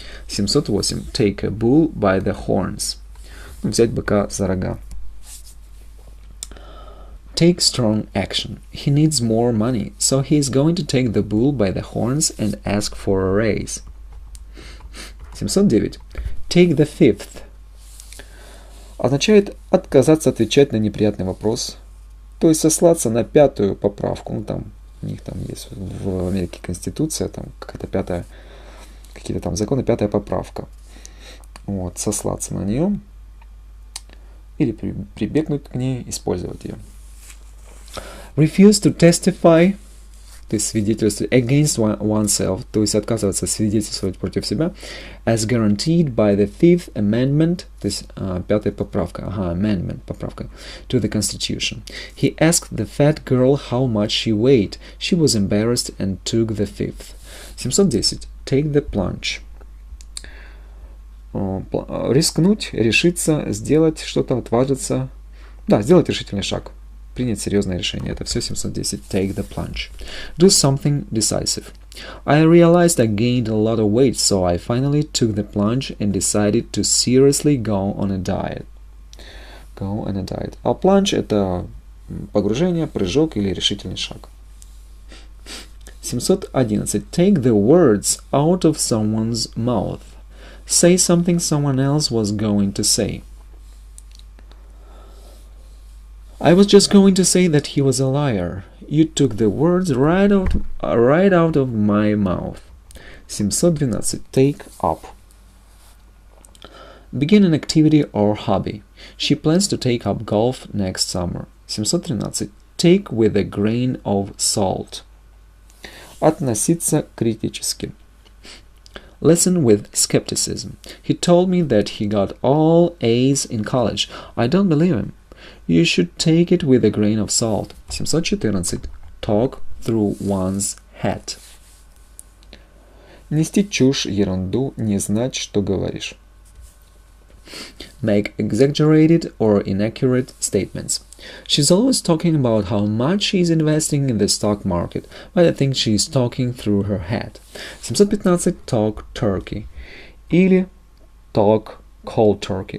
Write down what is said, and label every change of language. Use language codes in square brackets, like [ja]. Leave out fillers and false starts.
[en] 708. Take a bull by the horns. [ru] Взять быка за рога. [en] Take strong action. He needs more money, so he is going to take the bull by the horns and ask for a raise. 709. Take the fifth. [ru] Означает отказаться отвечать на неприятный вопрос, то есть сослаться на пятую поправку. Там у них там есть в Америке Конституция, там какая-то какие-то там законы, пятая поправка. Сослаться на нее или прибегнуть к ней, использовать ее. [en] Refuse to testify, [ru] то есть свидетельствовать [en] against oneself, [ru] то есть отказываться свидетельствовать против себя, [en] as guaranteed by the Fifth Amendment, [ru] то есть пятая поправка, [en] amendment, [ru] поправка, [en] to the Constitution. He asked the fat girl how much she weighed. She was embarrassed and took the fifth. 710. Take the plunge. [ru] Рискнуть, решиться, сделать что-то, отважиться. Да, сделать решительный шаг. Принять серьезное решение. Это все [en] 710. Take the plunge. Do something decisive. I realized I gained a lot of weight, so I finally took the plunge and decided to seriously go on a diet. Go on a diet. [ru] А plunge — это погружение, прыжок или решительный шаг. [en] 711. Take the words out of someone's mouth. Say something someone else was going to say. I was just going to say that he was a liar. You took the words right out of my mouth. 712. Take up. Begin an activity or hobby. She plans to take up golf next summer. 713. Take with a grain of salt. [ru] Относиться критически. [en] Listen with skepticism. He told me that he got all A's in college. I don't believe him. You should take it with a grain of salt. 714. Talk through one's hat. [ru] Нести чушь, ерунду, не знать, что говоришь. [en] Make exaggerated or inaccurate statements. She's always talking about how much she's investing in the stock market, but I think she's talking through her hat. 715. Talk turkey. Или talk cold turkey.